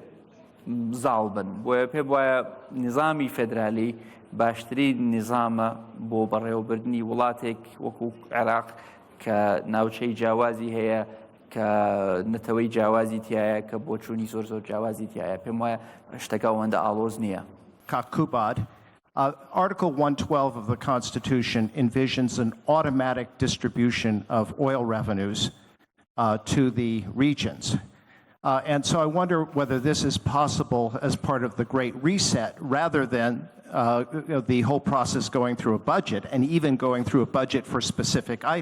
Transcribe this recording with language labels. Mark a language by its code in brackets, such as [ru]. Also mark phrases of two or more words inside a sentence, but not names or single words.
[ckb] زاڵ بن بۆیە پێم وایە نظامی فێدرالی باشترین نظامە بۆ بەڕێوەبردنی وڵاتێک وەکو عێراق کە ناوچەی جیاوازی هەیە کە نەتەوەی جیاوازی تایە کە بۆچوونی زۆر جیاوازی تایە پێم وایە شتەکە ئەوەندە ئاڵۆز نییە. [en] Qubad, Article 112 of the Constitution envisions an automatic distribution of oil revenues to the regions. And so I wonder whether this is possible as part of the Great Reset rather than the whole process going through a budget and even going through a budget for specific items.